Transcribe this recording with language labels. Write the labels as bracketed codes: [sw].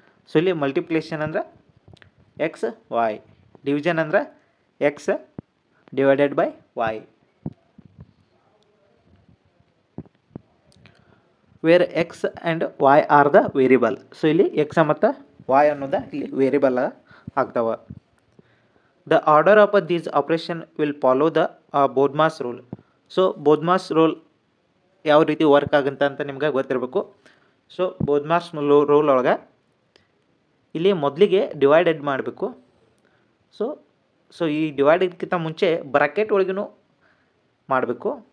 [kn] So ಇಲ್ಲಿ multiplication ಅಂದ್ರೆ X Y, division ಅಂದ್ರೆ X divided by Y. [en] Where x and y are the variable. [kn] So ಇಲ್ಲಿ X ಮತ್ತು Y ಅನ್ನೋದು ಇಲ್ಲಿ ವೇರಿಯಬಲ್ ಆಗ್ತಾವೆ. [en] The order of these operation will follow the Bodmas rule. [kn] So ಬೋದ್ಮಾಸ್ rule ಯಾವ ರೀತಿ work ಆಗುತ್ತೆ ಅಂತ ನಿಮ್ಗೆ ಗೊತ್ತಿರಬೇಕು. ಸೊ ಬೋದ್ಮಾಸ್ ರೂಲ್ ಒಳಗೆ ಇಲ್ಲಿ ಮೊದಲಿಗೆ ಡಿವೈಡೆಡ್ ಮಾಡಬೇಕು. ಸೊ ಈ ಡಿವೈಡೆಡ್ಗಿಂತ ಮುಂಚೆ ಬ್ರಾಕೆಟ್ ಒಳಗೂ ಮಾಡಬೇಕು.